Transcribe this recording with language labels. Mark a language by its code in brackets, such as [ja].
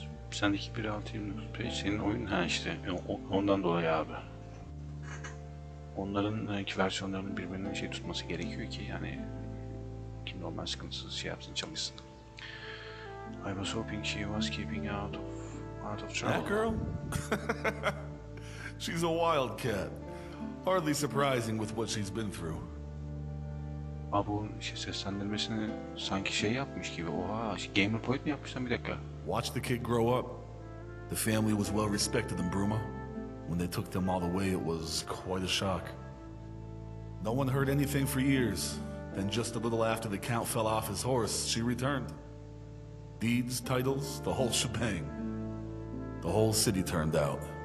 [tr] Sendeki 1.6.29 senin oyun ha işte ondan dolayı abi. Onların iki versiyonlarının birbirine şey tutması gerekiyor ki yani kim normal sıkıntısız şey yapsın çalışsın. [en] I was hoping she was keeping out of trouble. That girl? She's a wildcat. Hardly surprising with what she's been through. [tr] Abi bu şey seslendirmesini sanki şey yapmış gibi. Oha, GamePlay mi yapmışlar bir dakika? [en] Watch the kid grow up. The family was well respected in Bruma. When they took them all away, it was quite a shock. No one heard anything for years. Then just a little after the Count fell off his horse, she returned. Deeds, titles, the whole shebang. The whole city turned out.